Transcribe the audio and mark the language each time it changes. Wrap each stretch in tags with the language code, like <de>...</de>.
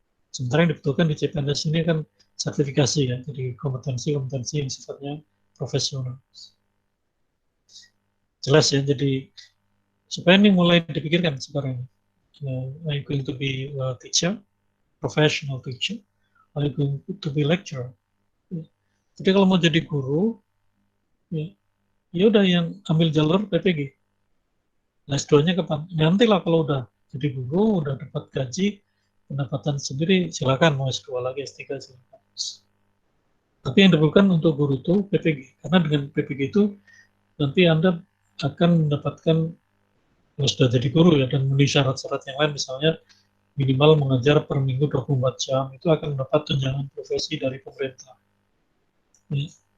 <id>Sementara yang dibutuhkan di CPNS ini kan sertifikasi ya, jadi kompetensi-kompetensi yang sifatnya profesional. Jelas ya, jadi supaya ini mulai dipikirkan sekarang.</id> <en>Are you going to be a teacher, professional teacher? Are you going to be lecturer?</en> <id>Jadi kalau mau jadi guru, ya udah yang ambil jalur PPG. Nah, S2-nya kapan? Nantilah kalau udah jadi guru, udah dapat gaji, pendapatan sendiri, silakan mau S2 lagi, S3 silakan. Tapi yang diperlukan untuk guru itu PPG, karena dengan PPG itu nanti Anda akan mendapatkan, kalau sudah jadi guru ya, dan memenuhi syarat-syarat yang lain, misalnya minimal mengajar per minggu 24 jam, itu akan mendapat tunjangan profesi dari pemerintah. Ya.</id>